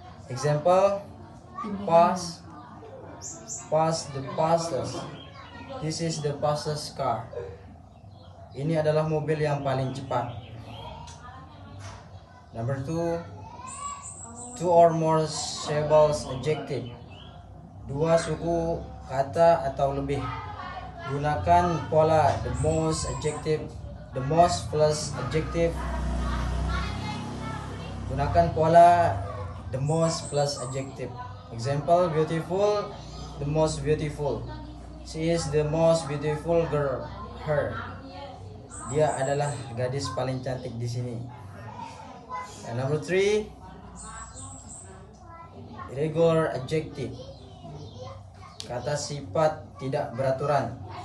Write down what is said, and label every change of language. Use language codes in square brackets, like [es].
[en] Example, pass the fastest. This is the fastest car. [id] Ini adalah mobil yang paling cepat. [en] Number 2, two or more syllables adjective. [id] Dua suku kata atau lebih. Gunakan pola [en] the most adjective, the most plus adjective. [id] Gunakan pola [en] the most plus adjective. Example, beautiful, the most beautiful. She is the most beautiful girl. Her. [id] Dia adalah gadis paling cantik di sini. [en] And number 3, irregular adjective. [id] Kata sifat tidak beraturan.